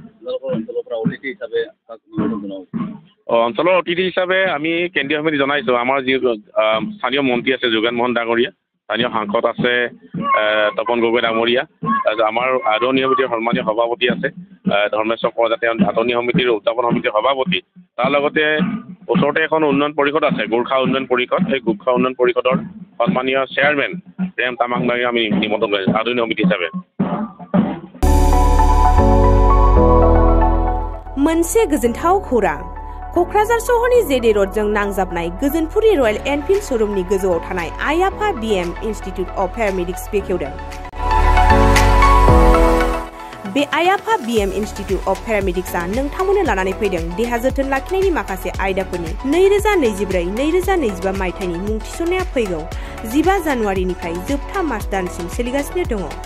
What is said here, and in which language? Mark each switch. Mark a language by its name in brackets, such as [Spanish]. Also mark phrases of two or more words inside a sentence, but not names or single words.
[Assamese] অঞ্চলৰ অতিথি হিচাপে আমি কেন্দ্ৰীয় সমিতি জনাইছোঁ আমাৰ যি স্থানীয় মন্ত্ৰী আছে যোগেন মোহন ডাঙৰীয়া স্থানীয় সাংসদ আছে তপন গগৈ ডাঙৰীয়া তাৰপিছত আমাৰ আদৰণীয় সমিতিৰ সন্মানীয় সভাপতি আছে ধৰ্মেশ্বৰ প্ৰজাতি আদৰণীয় সমিতিৰ উদযাপন সমিতিৰ সভাপতি তাৰ লগতে ওচৰতে এখন উন্নয়ন পৰিষদ আছে গোৰ্খা উন্নয়ন পৰিষদ সেই গোৰ্খা উন্নয়ন পৰিষদৰ সন্মানীয় চেয়াৰমেন প্ৰেম তামাংবাৰীক আমি নিমন্ত্ৰণ কৰিছোঁ আদৰণীয় সমিতি হিচাপে [Bodo] मोनसे गोजोनथाव खौरां क'क्राझार सहरनि जेडे र'डजों नांजाबनाय गोजोनपुरि रयेल एनफिल्ड श'रुमनि गोजौआव थानाय आइ आफा BM इन्स्टिट्युट अफ पेरामेडिक्स बेखेवदों बे आइ आफा BM इन्स्टिट्युट अफ पेरामेडिक्सआ नोंथांमोननो लानानै फैदों देहा जोथोन लाखिनायनि माखासे आयदाफोरनि 2024-2025 मायथाइनि मुं थिसननाया फैगौ 15 जानुवारिनिफ्राय जोबथा मार्च दानसिम सोलिगासिनो दङ